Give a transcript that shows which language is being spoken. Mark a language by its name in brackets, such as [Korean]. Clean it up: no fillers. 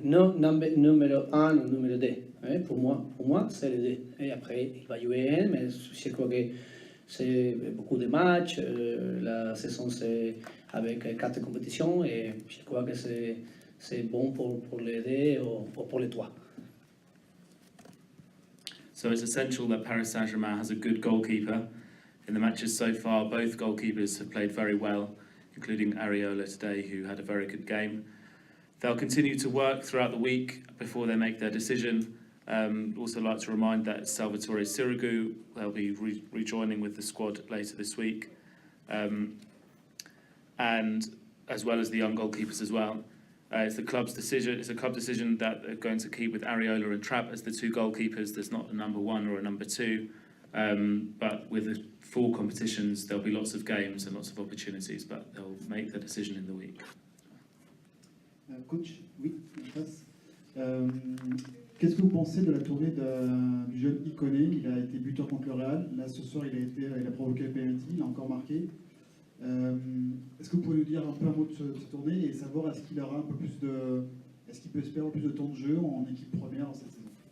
[French] Non numéro 1 ou numéro 2. Pour moi, c'est les deux. Et après, il va jouer mais je crois que c'est beaucoup de matchs. La saison, c'est avec 4 compétitions et je crois que c'est bon pour les deux ou pour les 3. [English] So it's essential that Paris Saint-Germain has a good goalkeeper. In the matches so far, both goalkeepers have played very well, including Areola today, who had a very good game. They'll continue to work throughout the week before they make their decision. Also like to remind that Salvatore Sirigu, they'll be rejoining with the squad later this week. And as well as the young goalkeepers as well. It's the club's decision. It's a club decision that they're going to keep with Areola and Trapp as the 2 goalkeepers. There's not a number 1 or a number 2, but with the full competitions, there'll be lots of games and lots of opportunities. But they'll make the decision in the week. [French] Coach, oui, en face. Qu'est-ce que vous pensez de la tournée du jeune Iconé? Il a été buteur contre le Real. Là, ce soir, il a provoqué le penalty. Il a encore marqué. Est-ce que vous pouvez nous dire un peu un mot de cette tournée et savoir est-ce qu'il aura un peu plus est-ce qu'il peut espérer plus de temps de jeu en équipe première cette saison?